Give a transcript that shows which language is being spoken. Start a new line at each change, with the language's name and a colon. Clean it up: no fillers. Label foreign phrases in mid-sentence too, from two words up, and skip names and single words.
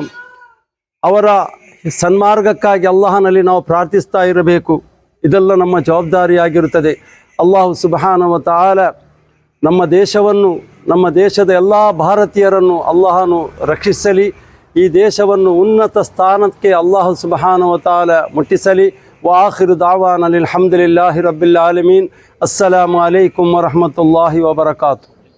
Kannada: ಅವರ ಸನ್ಮಾರ್ಗಕ್ಕಾಗಿ ಅಲ್ಲಾಹನಲ್ಲಿ ನಾವು ಪ್ರಾರ್ಥಿಸ್ತಾ ಇರಬೇಕು. ಇದೆಲ್ಲ ನಮ್ಮ ಜವಾಬ್ದಾರಿಯಾಗಿರುತ್ತದೆ.
Arabic: الله سبحانه وتعالى
Kannada: ನಮ್ಮ ದೇಶವನ್ನು, ನಮ್ಮ ದೇಶದ ಎಲ್ಲ ಭಾರತೀಯರನ್ನು ಅಲ್ಲಾಹನು ರಕ್ಷಿಸಲಿ. ಈ ದೇಶವನ್ನು ಉನ್ನತ ಸ್ಥಾನಕ್ಕೆ
Arabic: الله سبحانه وتعالى
Kannada: ಮುಟ್ಟಿಸಲಿ.
Arabic: وآخر دعوانا الحمد لله رب العالمين. السلام عليكم ورحمة الله وبركاته.